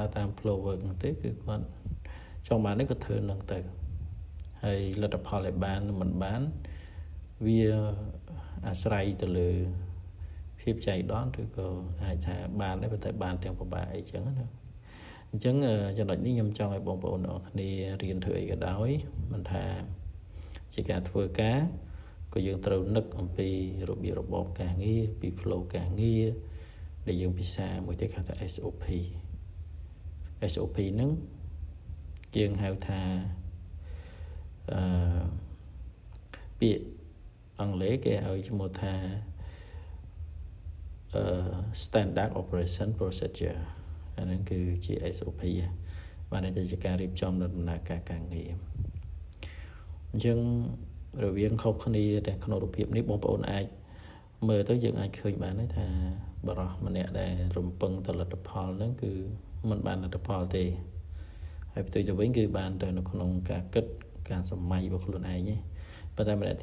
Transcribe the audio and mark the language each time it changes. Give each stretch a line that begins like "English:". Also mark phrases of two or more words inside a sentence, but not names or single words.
Khmer: តាម
English: flow work
Khmer: ហ្នឹងទេគឺគាត់ចង់បាននេះក៏ធ្វើនឹងទៅហើយលទ្ធផលឲ្យបានមិនបានវាអាស្រ័យទៅលើភាពចៃដន្យឬក៏អាចថាបានដែរប៉ុន្តែបានទាំងពិបាកអីចឹងណាអញ្ចឹងចំណុចនេះខ្ញុំចង់ឲ្យបងប្អូនទាំងគ្នារៀនធ្វើអីក៏ដោយមិនថាជាការធ្វើការក៏យើងត្រូវនឹកអំពីរបៀបរបបការងារពី flow ការងារដែលយើងពិសាមួយទៀតគេហៅថា SOP ហ្នឹងយើងហៅថាពាក្យអង់គ្លេសគេឲ្យឈ្មោះថា
English: standard operation procedure
Khmer: អាហ្នឹងគឺជា SOP បាន តែជាការរៀបចំដំណើរការការងារអញ្ចឹងរវាងខុសគ្នាតែក្នុងរូបភាពនេះបងប្អូនអាចមើលទៅយើងអាចឃើញបានថាបរិសម្នាក់ដែលរំពឹងទៅលទ្ធផលហ្នឹងគឺមិនបានលទ្ធផលទេហើយផ្ទុយទៅវិញគឺបានទៅនៅក្នុងការគិតការសម័យរបស់ខ្លួនឯងទេប៉ុន្តែម្នាក់